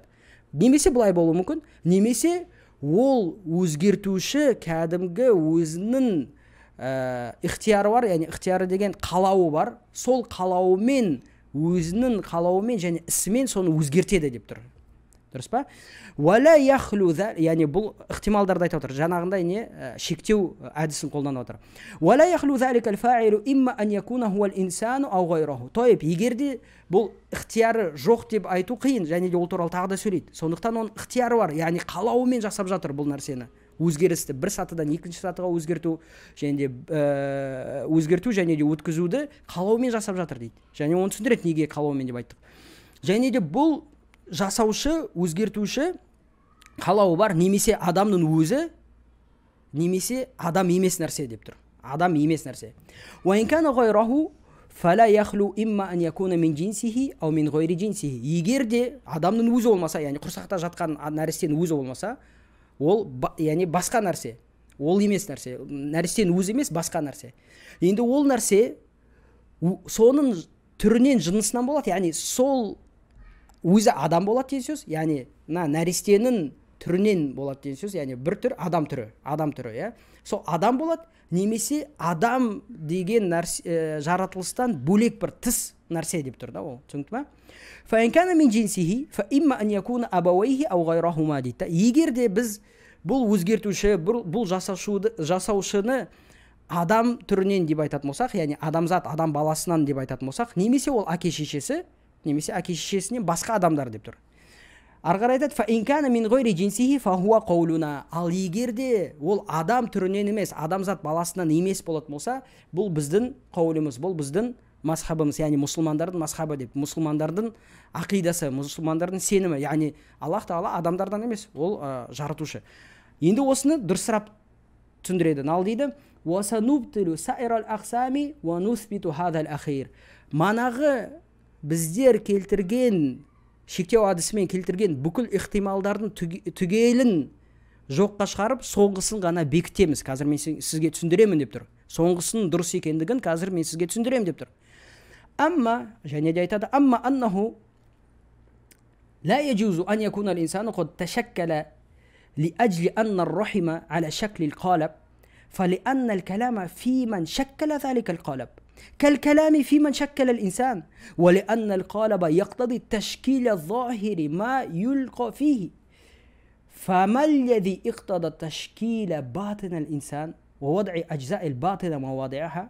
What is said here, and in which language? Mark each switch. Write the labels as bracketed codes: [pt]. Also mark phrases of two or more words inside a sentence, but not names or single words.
[kk] Немесе бұлай болуы мүмкін, немесе ол өзгертуші кәдімгі өзінің ихтияры бар, яғни ихтияры деген қалауы бар, сол қалауымен, өзінің қалауымен және ісімен соны өзгертеді деп тұр. Дұрыс па? [ar] ولا يخلو, [kk] яғни бұл ықтималдарды айтып отыр. Жаңағындай не шектеу әдісін қолданып отыр. [ar] ولا يخلو ذلك الفاعل إما أن يكون هو الإنسان أو غيره. [kk] Тойып, егерде бұл ықтияры жоқ деп айту қиын, және де ол туралы тағы да сөйлейді. Сондықтан оның ықтияры бар, яғни қалауымен жасап жатыр бұл нәрсені. Өзгерісті бір сатыдан екінші сатыға өзгерту, және де өткізуді қалауымен жасап жатыр дейді. Және оны түсіндіреді неге қалауымен деп айттық. Және де бұл жасаушы, өзгертуші қалауы бар, немесе адамның өзі, немесе адам емес нәрсе деп тұр. Адам емес нәрсе. [ar] وإن كان غيره فلا يخلو إما أن يكون من جنسه أو من غير جنسه. [kk] Егер де адамның өзі болмаса, яғни құрсақта жатқан нәрестенің өзі болмаса, ол яғни басқа нәрсе, ол емес нәрсе, нәрестенің өзі емес, басқа нәрсе. Енді ол нәрсе соның түрінен, жынысынан болады, яғни сол өзі адам болады деген сөз, яғни нәрестенің түрінен болады деген сөз, яғни бір түр адам түрі, иә. Сол адам болады, немесе адам деген жаратылыстан бөлек бір тыс нәрсе деп тұр да ол. Түсінікті ме? [ar] فإن كان من جنسه فإما أن يكون أبواه أو غيرهما [kk] дейді. Егер де біз бұл өзгертуші, бұл жасаушыны адам түрінен деп айтатын болсақ, яғни адамзат, адам баласынан деп айтатын болсақ, немесе ол әке-шешесі, немесе әке-шешесінен басқа адамдар деп тұр. Ары қарай айтады, [ar] فإن كان من غير جنسه فهو قولنا. [kk] Ал егер де ол адам түрінен емес, адамзат баласынан емес болатын болса, бұл біздің қаулымыз, бұл біздің мазхабымыз, яғни мұсылмандардың мазхабы деп, мұсылмандардың ақидасы, мұсылмандардың сенімі, яғни Аллах Тағала адамдардан емес, ол жаратушы. Енді осыны дұрысырап түсіндіреді. Ал дейді, [ar] وَسَنُبْتِلُ سَائِرَ الْأَقْسَامِ وَنُثْبِتُ هَذَا الْأَخِيرِ. [kk] Манағы біздер келтірген, шектеу әдісімен келтірген бүкіл ықтималдардың түгелін жоққа шығарып, соңғысын ғана бекітеміз. Қазір мен сізге түсіндіремін деп тұр. Соңғысының дұрыс екендігін қазір мен сізге түсіндіремін деп тұр. Амма, және де айтады, [ar] أما أنه لا يجوز أن يكون الإنسان قد تشكل لأجل أن الرحم على شكل القالب فلأن الكلام في من شكل ذلك القالب كالكلام في من شكل الإنسان ولأن القالب يقتضي التشكيل الظاهر ما يلقى فيه فما الذي اقتضى تشكيل باطن الإنسان ووضع أجزاء الباطن مواضعها.